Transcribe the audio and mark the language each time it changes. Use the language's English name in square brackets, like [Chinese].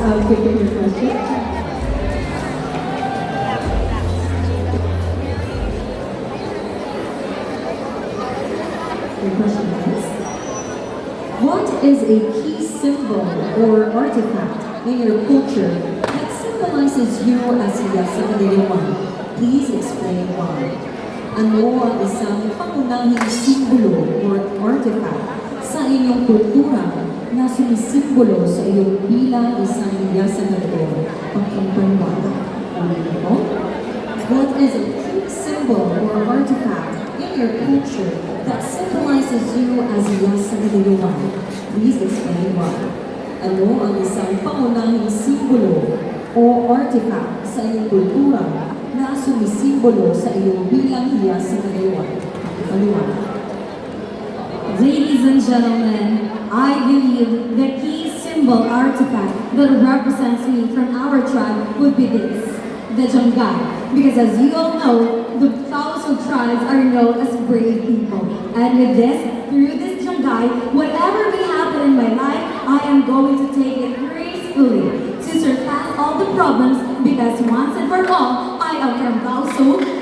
[English] I'll take your question. Your question is, what is a key symbol or artifact in your culture that symbolizes you as Yasanderewan? Please explain why. [Filipino] Ano ang isang pangunahing simbolo or artifact sa inyong kultura na sumisimbolo sa iyong bilang isang Yasanderewan? Pagkampaniwala. Ulit po. [English] What is a key symbol or artifact in your culture that symbolizes you as Yasanderewan? Please explain why. [Filipino] Ano ang isang pangunahing simbolo o artifact sa iyong kultura na sumisimbolo sa iyong bilang Yasanderewan? Paliwanag. [English] Ladies and gentlemen, I believe the key symbol artifact that represents me from our tribe would be this, the Jangay. Because as you all know, the Taoso tribes are known as brave people. And with this, through this Jangay, whatever may happen in my life, I am going to take it gracefully to surpass all the problems because once and for all, I am from Taoso.